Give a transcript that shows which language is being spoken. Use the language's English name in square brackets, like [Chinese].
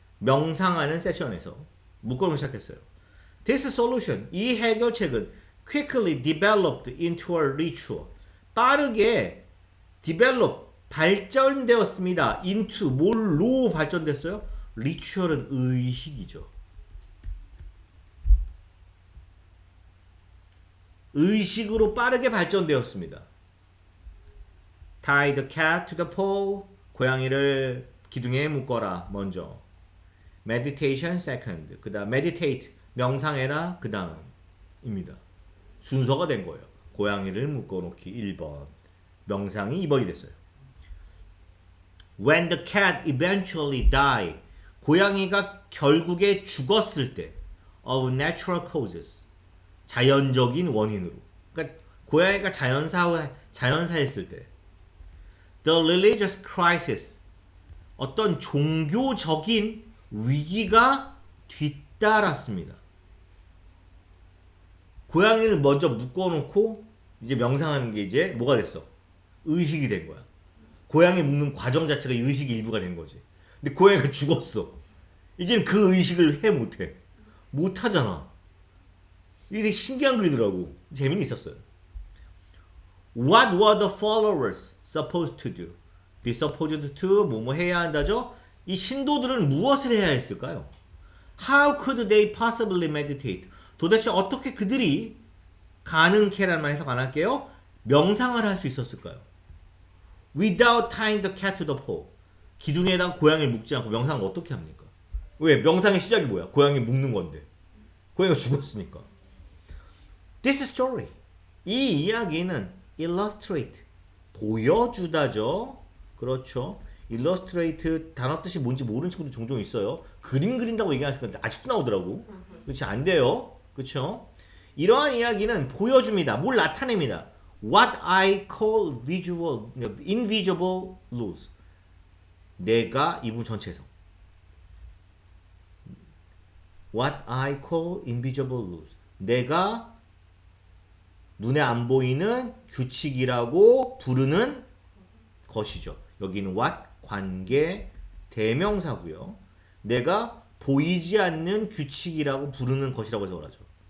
[Korean] 명상하는 세션에서 묶어놓기 시작했어요. [English] This solution, [Korean] 이 해결책은 [English] quickly developed into a ritual. [Korean] 빠르게 develop, 발전되었습니다. into, 뭘로 발전됐어요? ritual은 의식이죠. 의식으로 빠르게 발전되었습니다. [English] Tie the cat to the pole. [Korean] 고양이를 기둥에 묶어라. 먼저. [English] Meditation second. [Korean] 그 다음 meditate. 명상해라. 그 다음입니다. 순서가 된 거예요. 고양이를 묶어놓기 1번. 명상이 2번이 됐어요. [English] When the cat eventually died. [Korean] 고양이가 결국에 죽었을 때. [English] Of natural causes. [Korean] 자연적인 원인으로. 그러니까 고양이가 자연사했을 때. [English] The religious crisis. [Korean] 어떤 종교적인 위기가 뒤따랐습니다. 고양이를 먼저 묶어놓고 이제 명상하는 게 이제 뭐가 됐어? 의식이 된 거야. 고양이 묶는 과정 자체가 의식의 일부가 된 거지. 근데 고양이가 죽었어. 이제는 그 의식을 못해. 못하잖아. 이게 되게 신기한 글이더라고. 재미는 있었어요. [English] What were the followers supposed to do? Be supposed to [Korean] 뭐뭐 해야 한다죠? 이 신도들은 무엇을 해야 했을까요? [English] How could they possibly meditate? [Korean] 도대체 어떻게 그들이 가능케라는 말 해석 안 할게요. 명상을 할 수 있었을까요? [English] Without tying the cat to the pole. [Korean] 기둥에다가 고양이를 묶지 않고 명상을 어떻게 합니까? 왜? 명상의 시작이 뭐야? 고양이 묶는 건데. 고양이가 죽었으니까. [English] This story. [Korean] 이 이야기는 illustrate. 보여주다죠. 그렇죠. illustrate 단어 뜻이 뭔지 모르는 친구도 종종 있어요. 그림 그린다고 얘기하는 건데 아직도 나오더라고. 그렇지, 안 돼요. 그렇죠. 이러한 이야기는 보여줍니다. 뭘 나타냅니다. [English] What I call visual, invisible laws. [Korean] 내가 이 부분 전체에서 [English] What I call invisible laws. [Korean] 내가 눈에 안 보이는 규칙이라고 부르는 것이죠. 여기는 what 관계 대명사고요. 내가 보이지 않는 규칙이라고 부르는 것이라고 해석을 하죠.